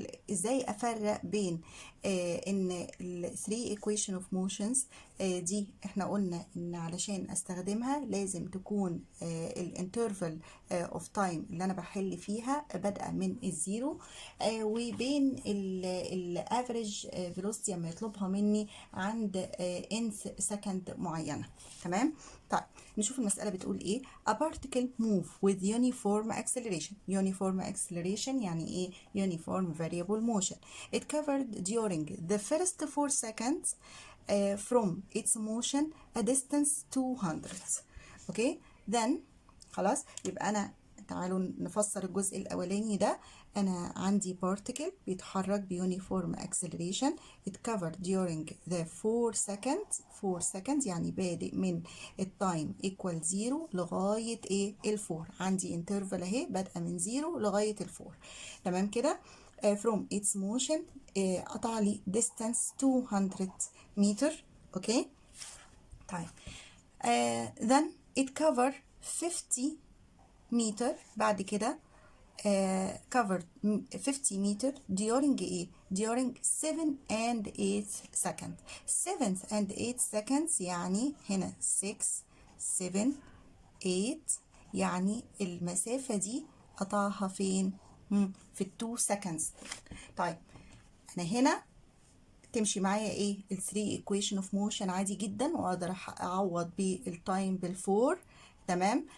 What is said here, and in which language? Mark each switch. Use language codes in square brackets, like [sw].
[ar] ازاي افرق بين ان ال 3 equation of motions دي احنا قلنا ان علشان استخدمها لازم تكون الانترفال اوف تايم اللي انا بحل فيها بادئه من الزيرو، وبين الافريج فيلوسيتي لما يطلبها مني عند انث سكند معينه. تمام. طيب نشوف المسألة بتقول ايه. [en] A particle move with uniform acceleration. Uniform acceleration [ar] يعني ايه؟ [en] Uniform variable motion. It covered during the first 4 seconds from its motion a distance 200. [ar] اوكي. Then خلاص يبقى انا تعالوا نفسر الجزء الاولاني ده. انا عندي particle بيتحرك بيونيفورم acceleration. [en] it covered during the 4 seconds [ar] يعني بادئ من التايم [en] equal 0 [ar] لغايه ايه؟ ال4. عندي interval اهي بادئه من 0 لغايه ال4. تمام كده. [en] from its motion [ar] قطع لي [en] distance 200 متر. [ar] اوكي. طيب then it covered 50 متر بعد كده. [en] covered 50 متر during [ar] ايه؟ [en] during 7 and 8 seconds. [ar] 7 and 8 seconds يعني هنا 6 7 8، يعني المسافة دي قطعها فين؟ في ال 2 seconds. طيب انا هنا تمشي معايا ايه؟ ال 3 equation of motion عادي جدا، واقدر اعوض بالتايم بالفور. تمام.